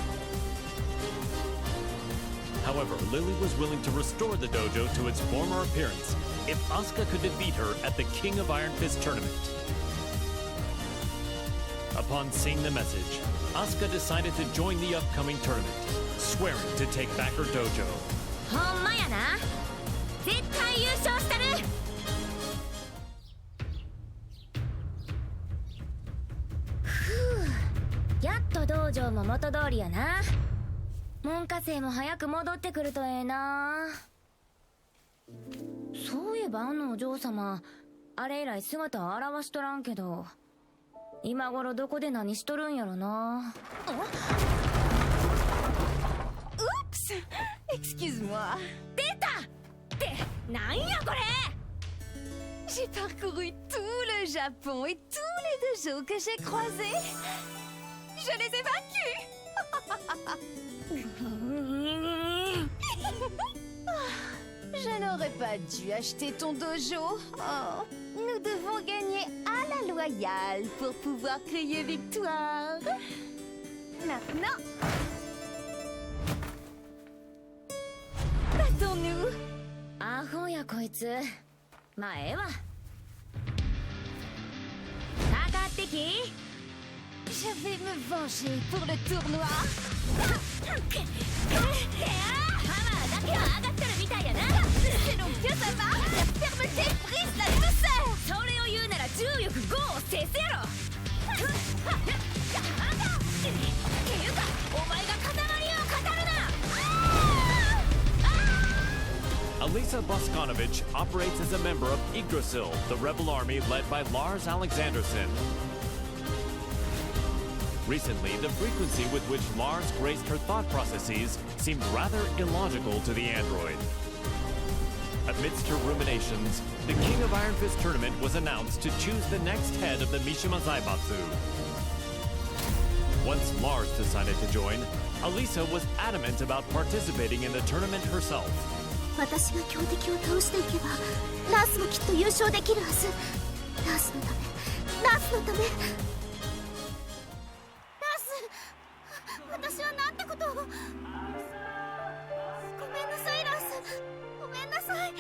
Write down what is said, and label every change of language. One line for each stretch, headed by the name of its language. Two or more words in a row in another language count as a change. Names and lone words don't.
English: However, Lili was willing to restore the dojo to its former appearance if Asuka could defeat her at the King of Iron Fist tournament. Upon seeing the message, Asuka decided to join the upcoming tournament, swearing to take back her dojo.
Japanese: ほんまやな。絶対優勝したる。やっと道場も元通りやな。門下生も早く戻ってくるとええな。そういえばあのお嬢様、あれ以来姿を現しとらんけど、今頃どこで何しとるんやろな。
French: Oups! Excuse-moi.
Japanese: 出たってなんやこれ。
French: J'ai parcouru tout le Japon et tous les dojos que j'ai croisés. Je les ai vaincus. Je n'aurais pas dû acheter ton dojo. Oh, nous devons gagner à la loyale pour pouvoir crier victoire. Maintenant, battons-nous.
Japanese: アホやこいつ。まあええわ。かかってき。
French: Je vais me venger pour le tournoi.
Japanese: ハマーだけは上がってるみたいやな。
French: Selon Kazama, la fermeté brise la douceur.
Japanese: それを言うなら重力5を制せろ。っていうかお前が固まりを語るな。
English: Alisa Bosconovitch operates as a member of Yggdrasil, the rebel army led by Lars Alexandersson. Recently, the frequency with which Lars graced her thought processes seemed rather illogical to the android. Amidst her ruminations, the King of Iron Fist tournament was announced to choose the next head of the Mishima Zaibatsu. Once Lars decided to join, Alisa was adamant about participating in the tournament herself.
Japanese: 私が強敵を倒していけばラースもきっと優勝できるはず。ラースのため、ラースのため。ラース、私はなんてことを。ごめんなさいラース、ごめんなさい。